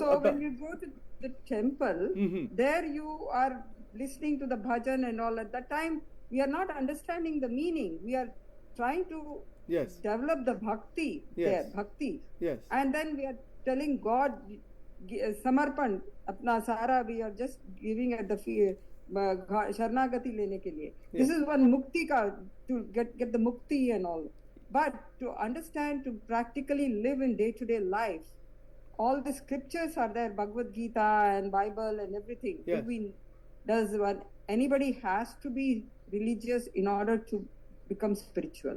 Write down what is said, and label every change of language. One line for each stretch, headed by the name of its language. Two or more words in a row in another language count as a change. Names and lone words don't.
English: so when you go to the temple, there you are listening to the bhajan and all. At that time, we are not understanding the meaning. We are trying to develop the bhakti there, bhakti. Yes. And then we are telling God,
Hindi: समर्पण, अपना सारा,
English: we are just giving at the feet,
Hindi: शरणागति लेने के लिए.
English: This is one
Hindi: मुक्ति का,
English: to get the mukti and all. But to understand, to practically live in day-to-day life, all the scriptures are there, Bhagavad Gita and Bible and everything. Yes. Anybody has to be religious in order to become spiritual?